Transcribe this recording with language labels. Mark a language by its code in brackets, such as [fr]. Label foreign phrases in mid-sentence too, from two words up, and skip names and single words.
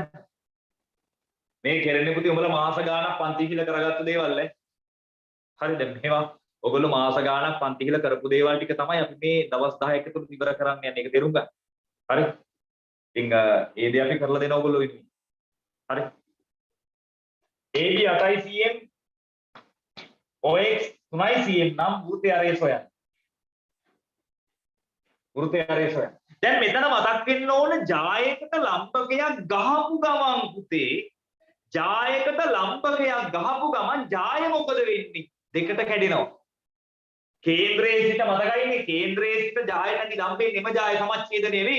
[si] මේ කෙරෙන්නේ පුතේ උඹලා මාස ගාණක් පන්ති කියලා කරගත්ත දේවල් නේ. හරිද? මේවා ඔයගොල්ලෝ මාස ගාණක් පන්ති කියලා කරපු දේවල් ටික තමයි අපි මේ දවස් 10ක තුරු ඉවර කරන්න යන්නේ. ඒක තේරුම් ගන්න. හරි? ඉතින් ඒ දේ අපි කරලා දෙන ඔයගොල්ලෝ ඉන්නේ. හරි? AB 8 cm OX 3 cm නම් වෘත්තයේ අරේ සොයන්න. වෘත්තයේ අරේ සොයන්න. දැන් මෙතන මතක් වෙන්න ඕන ජායකට ලම්බකයක් ගහපු ගමන් පුතේ ජායකට ලම්බකයක් ගහපු ගමන් ජාය මොකද වෙන්නේ? දෙකට කැඩෙනවා. කේන්ද්‍රයේ සිට මතකයිනේ කේන්ද්‍රයේ සිට ජාය නැති ලම්බේ නිම ජාය සමච්ඡේදනය වෙයි.